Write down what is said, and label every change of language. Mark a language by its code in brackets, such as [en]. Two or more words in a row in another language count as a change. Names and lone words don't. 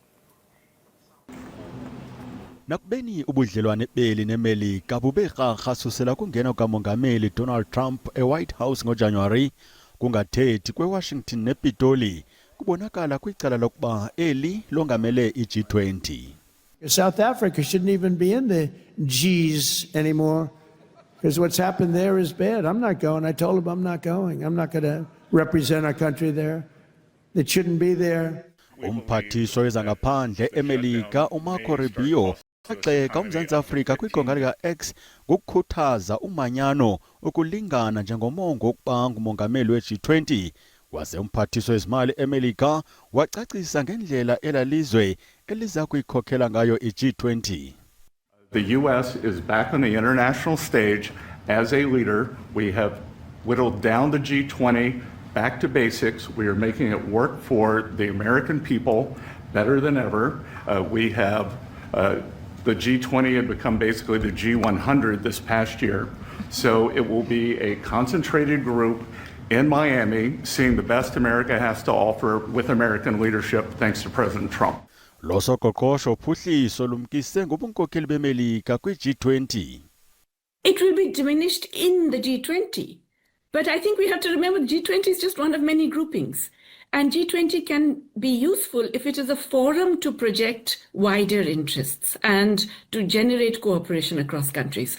[xh] Nakubeni ubudlelwane beli neMelika buberharha susela kungena kukamongameli Donald Trump eWhite House ngoJanuwari kungathethi kweWashington nePitoli kubonakala kwicala lokuba eli longamele i-G20. [en] South Africa shouldn't even be in the G's anymore because what's happened there is bad. I'm not going. I told him I'm not going. I'm not going to represent our country there. It shouldn't be there. [xh] Umphathiso wezangaphandle eMelika uMarco Rubio axeka uMzantsi Afrika kwiqonga lika-X ngokukhuthaza umanyano ukulingana njengomongo wokuba ngumongameli we-G20 waze umphathiso wezimali eMelika wacacisa ngendlela elalizwe eliza kuyikhokhela ngayo i-G20. [en] The US is back on the international stage as a leader. We have whittled down the G20 back to basics. We are making it work for the American people better than ever. We have the G20 had become basically the G100 this past year. So it will be a concentrated group in Miami, seeing the best America has to offer with American leadership, thanks to President Trump. [xh] Losoqoqosho uphuhliso lumkise ngobunkokheli beMelika kwi-G20. [en] It will be diminished in the G20. But I think we have to remember the G20 is just one of many groupings. And G20 can be useful if it is a forum to project wider interests and to generate cooperation across countries.